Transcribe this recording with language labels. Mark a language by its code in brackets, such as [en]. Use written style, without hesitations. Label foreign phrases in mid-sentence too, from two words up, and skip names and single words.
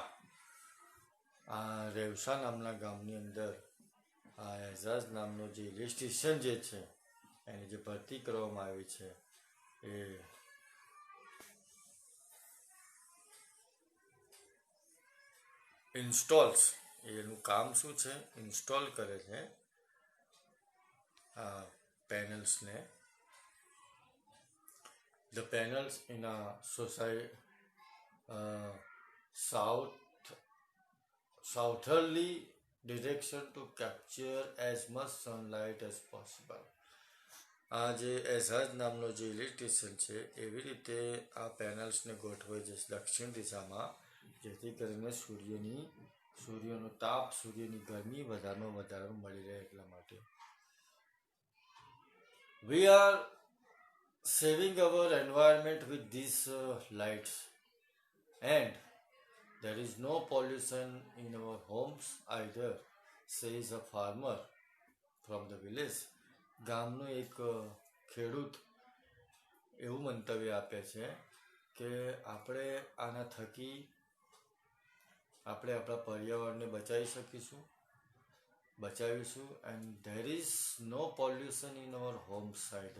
[gu] આ રેવસા નામના ગામની અંદર આ એઝાઝ નામનો જે ઇલેક્ટ્રિશિયન જે છે એની જે ભરતી કરવામાં આવી છે એ ઇન્સ્ટોલ્સ, એનું કામ શું છે? ઇન્સ્ટોલ કરે છે આ પેનલ્સને. [en] The panels in a southerly direction to capture as much sunlight as possible. [gu] આ જે એઝાઝ નામનો જે ઇલેક્ટ્રિશિયન છે એવી રીતે આ પેનલ્સને ગોઠવે છે દક્ષિણ દિશામાં, જેથી કરીને સૂર્યનો તાપ, સૂર્યની ગરમી વધારે મળી રહે એટલા માટે. [en] We are saving our environment with these lights, and there is no pollution in our homes either, says a farmer from the village. [gu] ગામનો એક ખેડૂત એવું મંતવ્ય આપે છે કે આપણે આના થકી આપણે આપણા પર્યાવરણને બચાવીશું [en] and there is no pollution in our home side.